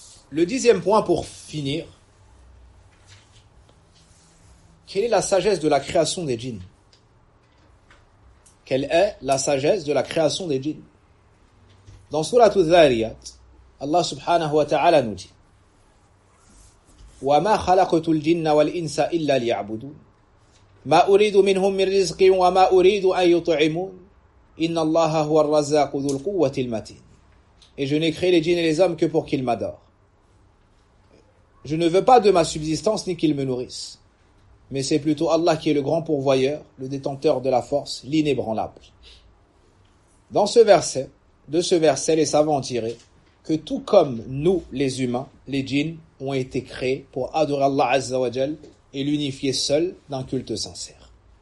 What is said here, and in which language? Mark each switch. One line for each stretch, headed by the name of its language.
French: Le dixième point pour finir. Quelle est la sagesse de la création des djinns? Quelle est la sagesse de la création des djinns? Dans Surat al-Dhariyat, Allah subhanahu wa ta'ala nous dit:
Arabic: وَمَا خَلَقْتُ الْجِنَّ وَالْإِنسَ إِلَّا لِيَعْبُدُونَ مَا أُرِيدُ مِنْهُمْ مِنْ رِزْقٍ وَمَا أُرِيدُ أَنْ يُطْعِمُونَ إِنَّ اللَّهَ هُوَ الرَّزَّاقُ ذُو الْقُوَّةِ الْمَتِينَ.
French: Et je n'ai créé les djinns et les hommes que pour qu'ils m'adorent. Je ne veux pas de ma subsistance ni qu'ils me nourrissent. Mais c'est plutôt Allah qui est le grand pourvoyeur, le détenteur de la force, l'inébranlable. Dans ce verset, de ce verset, les savants ont tiré que tout comme nous, les humains, les djinns, ont été créés pour adorer Allah Azza wa Jal et l'unifier seul d'un culte sincère.